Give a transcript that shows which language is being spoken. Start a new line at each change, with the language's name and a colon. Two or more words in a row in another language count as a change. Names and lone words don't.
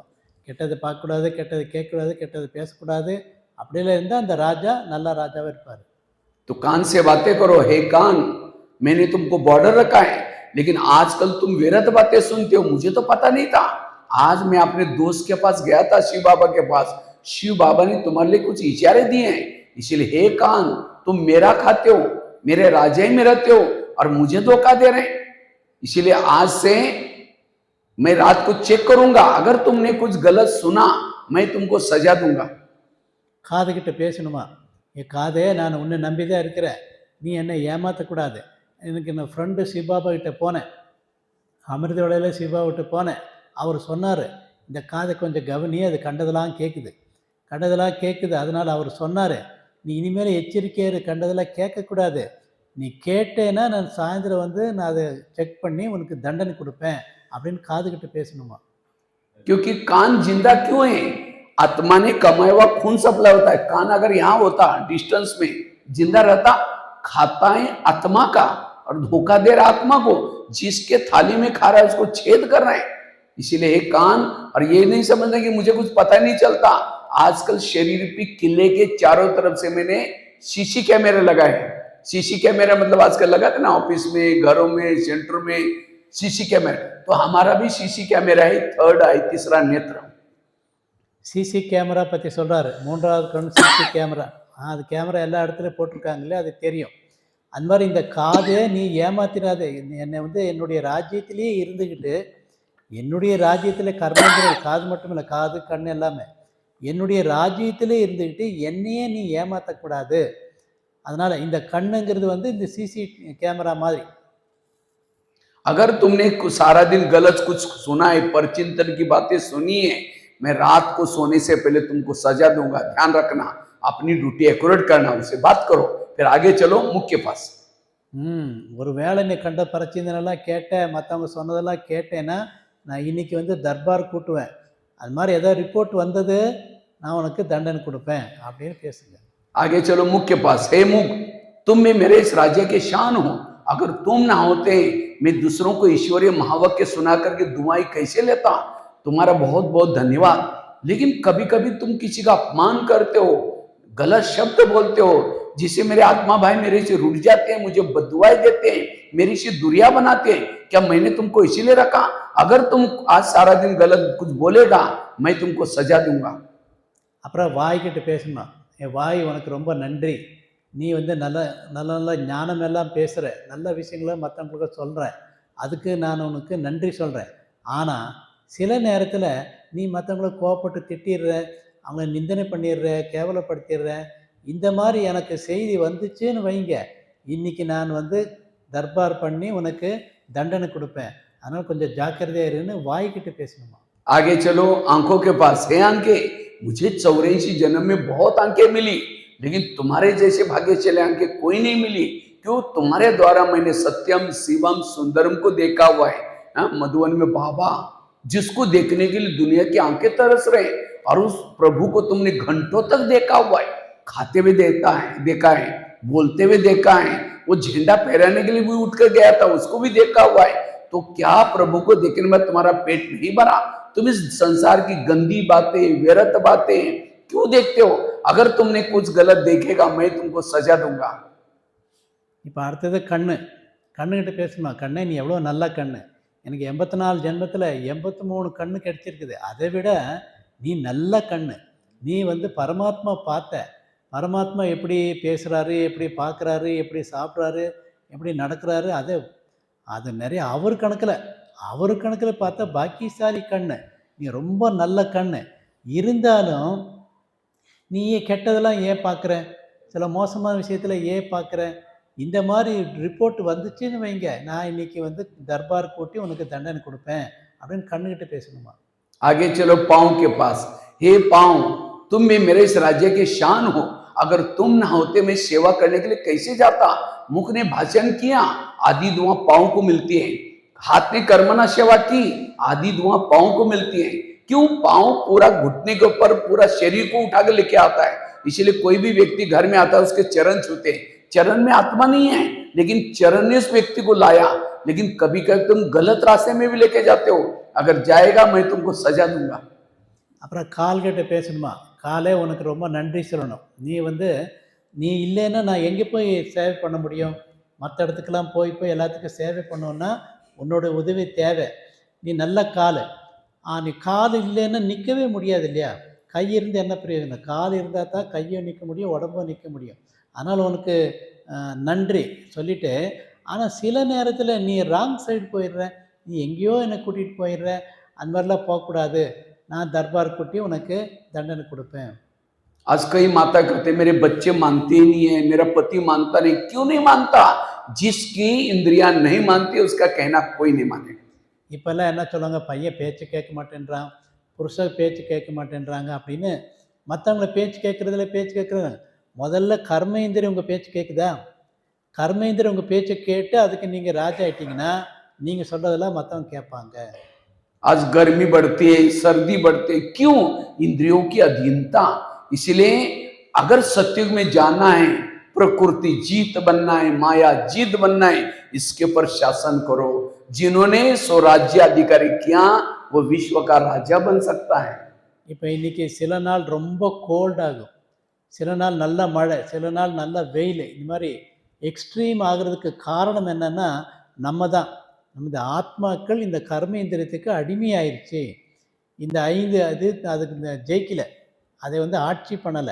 Tamil: கெட்டதை பார்க்கக்கூடாது, கெட்டதை கேட்கக்கூடாது, கெட்டதை பேசக்கூடாது. அப்படிலாம் இருந்தால் அந்த ராஜா நல்ல ராஜாவாக இருப்பார்.
Hindi: तो कान से बातें करो, हे कान मैंने तुमको बॉर्डर रखा है, लेकिन आजकल तुम व्यर्थ बातें सुनते हो, मुझे तो पता नहीं था। आज मैं अपने दोस्त के पास गया था, शिव बाबा के पास, शिव बाबा ने तुम्हारे लिए कुछ इशारे दिए हैं। इसलिए हे कान, तुम मेरा खाते हो, मेरे राजाई में रहते हो और मुझे धोखा दे रहे हैं। इसीलिए आज से मैं रात को चेक करूंगा, अगर तुमने कुछ गलत सुना मैं तुमको सजा दूंगा।
Tamil: காதுகிட்ட பேசணுமா, என் காதே நான் உன்னை நம்பி தான் இருக்கிறேன், நீ என்னை ஏமாற்றக்கூடாது. எனக்கு நான் ஃப்ரெண்டு சிவபாபா கிட்ட போனேன், அமிர்தோடையில் சிவபாபாகிட்ட போனேன். அவர் சொன்னார், இந்த காதை கொஞ்சம் கவனி, அது கண்டதெல்லாம் கேட்குது, கண்டதெல்லாம் கேட்குது. அதனால் அவர் சொன்னார், நீ இனிமேல் எச்சரிக்கையாக இரு, கண்டதெல்லாம் கேட்கக்கூடாது. நீ கேட்டேன்னா நான் சாயந்தரம் வந்து நான் அதை செக் பண்ணி உனக்கு தண்டனை கொடுப்பேன் அப்படின்னு காதுகிட்ட பேசணுமா.
Hindi: क्योंकि कान जिंदा क्यों है? आत्मा ने कमाया हुआ खून सप्लाई होता है। कान अगर यहाँ होता डिस्टेंस में जिंदा रहता, खाता है आत्मा का और धोखा दे रहा आत्मा को, जिसके थाली में खा रहा है उसको छेद कर रहे हैं। इसीलिए एक कान, और ये नहीं समझना कि मुझे कुछ पता नहीं चलता। आजकल शरीर पे किले के चारों तरफ से मैंने
English: CC cameras
Hindi: लगाए हैं।
English: CC camera
Hindi: मतलब आजकल लगा था ना, ऑफिस में, घरों में, सेंटर में
English: CC camera.
Hindi: तो हमारा भी
English: CC camera
Hindi: है,
English: third eye,
Hindi: तीसरा नेत्र।
English: CC camera
Tamil: பற்றி சொல்கிறாரு, மூன்றாவது கண்
English: CC camera.
Tamil: அது கேமரா எல்லா இடத்துலையும் போட்டிருக்காங்களே, அது தெரியும். அந்த மாதிரி இந்த காதே நீ ஏமாத்திராத. என்னை வந்து என்னுடைய ராஜ்யத்திலேயே இருந்துக்கிட்டு, என்னுடைய ராஜ்யத்தில் கர்மேந்திரன், காது மட்டும் இல்லை, காது கண் எல்லாமே என்னுடைய ராஜ்யத்திலே இருந்துக்கிட்டு என்னையே நீ ஏமாற்றக்கூடாது. அதனால் இந்த கண்ணுங்கிறது வந்து இந்த
English: CC camera
Tamil: மாதிரி.
Hindi: अगर तुमने सारा दिन गलत कुछ सुना है, परचिंतन की बातें सुनी है, मैं रात को सोने से पहले तुमको सजा दूंगा। ध्यान रखना, अपनी
English: duty accurate
Hindi: करना, उससे बात करो, फिर आगे चलो मुख्य पास।
Tamil: ஒரு வேளை நீ கண்ட பிரச்சனைலாம் கேட்டேன், மற்றவங்க சொன்னதெல்லாம் கேட்டேன்னா நான் இன்னைக்கு வந்து தர்பார் கூட்டுவேன். அது மாதிரி ஏதாவது ரிப்போர்ட் வந்தது, நான் உனக்கு தண்டனை கொடுப்பேன் அப்படின்னு பேசுங்க.
Hindi: आगे चलो मुख्य पास। हे मुख, तुम में मेरे इस राज्य के शान हो। अगर तुम ना होते, मैं दूसरों को ईश्वरीय महावाक्य सुना करके दुआई कैसे लेता। तुम्हारा बहुत बहुत धन्यवाद। लेकिन कभी कभी तुम किसी का अपमान करते हो, गलत शब्द बोलते हो, जिससे मेरे आत्मा भाई मेरे से रुठ जाते हैं, मुझे बदुआई देते हैं, मेरी से दूरियां बनाते हैं। क्या मैंने तुमको इसीलिए रखा? अगर तुम आज सारा दिन गलत कुछ बोलेगा, मैं तुमको सजा दूंगा।
Tamil: அப்புறம் வாய்கிட்ட பேசணும். என் வாய் உனக்கு ரொம்ப நன்றி, நீ வந்து நல்ல நல்ல நல்ல ஞானம் எல்லாம் பேசுகிற, நல்ல விஷயங்களை மற்றவங்களுக்கு சொல்கிற, அதுக்கு நான் உனக்கு நன்றி சொல்கிறேன். ஆனால் சில நேரத்தில் நீ மற்றவங்கள கோவப்பட்டு திட்டிடுற, அவங்கள நிந்தனை பண்ணிடுற, கேவலப்படுத்திடுற. இந்த மாதிரி எனக்கு செய்தி வந்துச்சுன்னு வைங்க, இன்றைக்கி நான் வந்து தர்பார் பண்ணி உனக்கு தண்டனை கொடுப்பேன். அதனால் கொஞ்சம் ஜாக்கிரதையாக இருன்னு வாய்கிட்ட பேசணுமா.
Hindi: आगे चलो आंखों के पास। है आंखें, मुझे 84 जन्म में बहुत आंखें मिली, लेकिन तुम्हारे जैसे भाग्यशाली आंखें कोई नहीं मिली। क्यों? तुम्हारे द्वारा मैंने सत्यम शिवम सुंदरम को देखा हुआ है। मधुवन में बाबा, जिसको देखने के लिए दुनिया की आंखें तरस रहे, और उस प्रभु को तुमने घंटों तक देखा हुआ है। खाते हुए देखा है, बोलते हुए देखा है, वो झंडा फहराने के लिए भी उठ कर गया था, उसको भी देखा हुआ है। तो क्या प्रभु को देखने में तुम्हारा पेट नहीं भरा? तुम इस संसार की गंदी बातें, व्यर्थ बातें क्यों देखते हो? अगर तुमने कुछ गलत देखेगा, मैं तुमको सजा दूंगा।
Tamil: இப்போ அடுத்தது கண்ணு. கண்ணுக்கிட்ட பேசணுமா. கண்ணே, நீ எவ்வளோ நல்ல கண்ணு, எனக்கு 84 ஜென்மத்தில் 83 கண்ணு கிடைச்சிருக்குது. அதை விட நீ நல்ல கண்ணு. நீ வந்து பரமாத்மா பார்த்த, பரமாத்மா எப்படி பேசுகிறாரு, எப்படி பார்க்குறாரு, எப்படி சாப்பிட்றாரு, எப்படி நடக்கிறாரு, அது நிறைய அவர் கணக்கில் பார்த்தா பாக்கியசாலி கண்ணு. நீ ரொம்ப நல்ல கண்ணு. இருந்தாலும் நீ கெட்டதெல்லாம் ஏன் பார்க்குற, சில மோசமான விஷயத்தில் ஏன் பார்க்குற? இந்த மாதிரி ரிப்போர்ட் வந்துச்சுன்னு வைங்க, நான் இன்னைக்கு வந்து தர்பார் கூட்டி உனக்கு தண்டனை கொடுப்பேன் அப்படின்னு கண்ணுக்கிட்ட பேசணுமா.
Hindi: आगे चलो पांव के पास। हे पांव, तुम में मेरे इस राज्य के शान हो। अगर तुम ना होते, मैं सेवा करने के लिए कैसे जाता। मुख ने भाषण किया, आदि दुआ पांव को मिलती है। हाथ ने कर्मना सेवा की, आदि दुआ पांव को मिलती है। क्यों? पांव पूरा घुटने के ऊपर पूरा शरीर को उठा कर लेके आता है। इसलिए कोई भी व्यक्ति घर में आता है, उसके चरण छूते हैं। चरण में आत्मा नहीं है, लेकिन चरण ने उस व्यक्ति को लाया। लेकिन कभी कभी तुम गलत रास्ते में भी लेके जाते हो। अगर जाएगा, मैं तुमको सजा दूंगा।
Tamil: அப்புறம் கால்கிட்ட பேசணுமா. காலே, உனக்கு ரொம்ப நன்றி சொல்லணும். நீ இல்லைன்னா நான் எங்கே போய் சேவை பண்ண முடியும்? மற்ற இடத்துக்கெல்லாம் போய் எல்லாத்துக்கும் சேவை பண்ணோன்னா உன்னோட உதவி தேவை. நீ நல்ல கால். நீ கால் இல்லைன்னா நிற்கவே முடியாது இல்லையா? கை இருந்து என்ன பிரயோஜனம்? கால் இருந்தால் தான் கையும் நிற்க முடியும், உடம்பும் நிற்க முடியும். அதனால் உனக்கு நன்றி சொல்லிவிட்டு, ஆனால் சில நேரத்தில் நீ
English: wrong side
Tamil: போயிடுற, நீ எங்கேயோ என்னை கூட்டிகிட்டு போயிடுற. அந்த மாதிரிலாம் போகக்கூடாது. நான் தர்பார் கூட்டி உனக்கு தண்டனை கொடுப்பேன்.
Hindi: आज कई माता कहते मेरे बच्चे मानते ही नहीं है, मेरा पति मानता नहीं। क्यों नहीं मानता? जिसकी इंद्रियां नहीं मानती उसका कहना कोई नहीं मानेगा।
Tamil: இப்போல்லாம் என்ன சொல்லுவாங்க, பையன் பேச்சு கேட்க மாட்டேன்றான், புருஷன் பேச்சு கேட்க மாட்டேன்றாங்க அப்படின்னு. மற்றவங்கள பேச்சு கேட்குறதுல பேச்சு கேட்குறது, முதல்ல கர்மேந்திரியம் உங்கள் பேச்சு கேட்குதா? கர்மேந்திரியம் உங்கள் பேச்சை கேட்டு அதுக்கு நீங்கள் ராஜா ஆயிட்டீங்கன்னா நீங்கள் சொல்கிறதெல்லாம் மற்றவங்க கேட்பாங்க.
Hindi: आज गर्मी बढ़ती है, सर्दी बढ़ती है, क्यों? इंद्रियों की अधीनता। इसलिए अगर सत्युग में जाना है, प्रकृति जीत बनना है, माया जीत बनना है, इसके ऊपर शासन करो। जिन्होंने स्वराज्य अधिकारी किया वो विश्व का राजा बन सकता है।
Tamil: இப்போ இன்னைக்கு சில நாள் ரொம்ப கோல்ட் ஆகும், சில நாள் நல்ல மழை, சில நாள் நல்ல வெயில். இந்த மாதிரி எக்ஸ்ட்ரீம் ஆகிறதுக்கு காரணம் என்னன்னா நமது ஆத்மாக்கள் இந்த கர்மேந்திரியத்துக்கு அடிமையாயிருச்சு. இந்த 5 அதுக்கு ஜெயிக்கல, அதை ஆட்சி பண்ணலை.